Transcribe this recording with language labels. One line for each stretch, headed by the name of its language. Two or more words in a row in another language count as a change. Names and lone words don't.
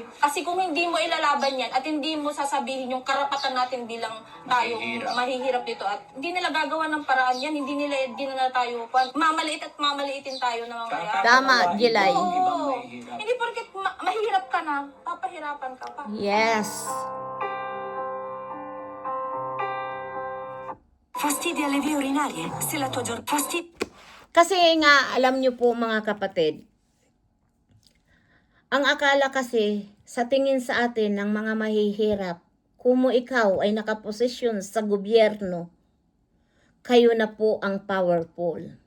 Filipino: Kasi kung hindi mo ilalaban yan at hindi mo sasabihin yung karapatan natin bilang tayong mahihirap dito at hindi nila gagawa ng paraan yan, hindi nila tayo mamaliit at mamaliitin tayo na mamaya. Tama, Jilay. Oo. Hindi porket mahirap ka na, papahirapan ka pa. Yes.
Italian: Fastidi alle vie urinarie? Se la tua
Filipino: Kasi nga, alam nyo po mga kapatid, ang akala kasi sa tingin sa atin ng mga mahihirap, kung ikaw ay nakaposisyon sa gobyerno, kayo na po ang powerful.